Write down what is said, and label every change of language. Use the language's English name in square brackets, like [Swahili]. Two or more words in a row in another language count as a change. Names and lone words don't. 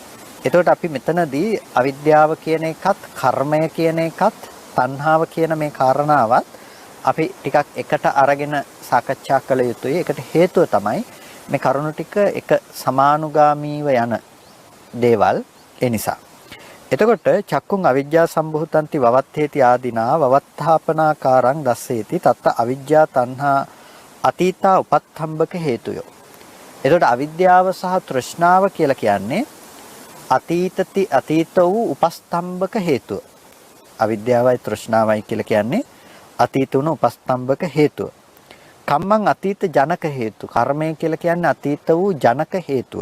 [Sinhala] එතකොට අපි මෙතනදී අවිද්‍යාව කියන එකත් කර්මය කියන එකත් තණ්හාව කියන මේ කාරණාවත් අපි ටිකක් එකට අරගෙන සාකච්ඡා කළ යුතුයි. ඒකට හේතුව තමයි මේ කරුණු ටික එක සමානුගාමීව යන දේවල් ඒ නිසා. එතකොට [Pali] චක්කුං අවිජ්ජා සම්භූතಂತಿ වවත්තේති ආදීනා වවත්තාපනාකාරං දස්සේති තත්ත අවිජ්ජා තණ්හා අතීතා උපත්ථම්බක හේතුයෝ. [Sinhala] එතකොට අවිද්‍යාව සහ තෘෂ්ණාව කියලා කියන්නේ අතීත වූ උපස්තම්භක හේතුව. අවිද්‍යාවයි තෘෂ්ණාවයි කියලා කියන්නේ අතීත වුණ උපස්තම්භක හේතුව. [Pali] කම්මං අතීත ජනක හේතු. [Sinhala] කර්මය කියලා කියන්නේ අතීත වූ ජනක හේතුව.